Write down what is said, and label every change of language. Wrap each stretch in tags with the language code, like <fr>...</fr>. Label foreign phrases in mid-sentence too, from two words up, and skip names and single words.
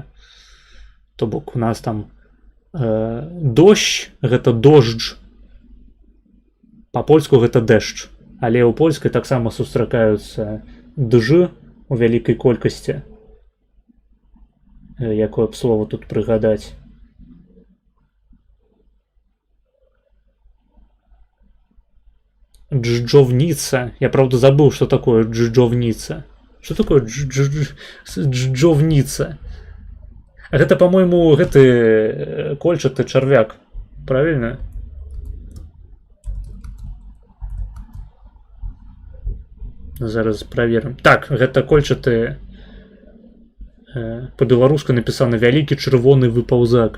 <be>То бок у нас там дождь гэта дождж, па-польску гэта дэшч, але ў польскай таксама сустракаюцца дж у вялікай колькасці. Якое б слово тут прыгадаць? Джджовница.</be> <ru>Я, правда, забыл, что такое джджовница. Что такое джджовница? Это, по-моему,</ru> <be>гэты кольчаты чарвяк.</be> <ru>Правильно? Зараз проверим.</ru> <be>Так, гэта кольчаты...</be> <ru>По-беларуску написано</ru> <be>«Вялікі чырвоны выпаўзак».</be>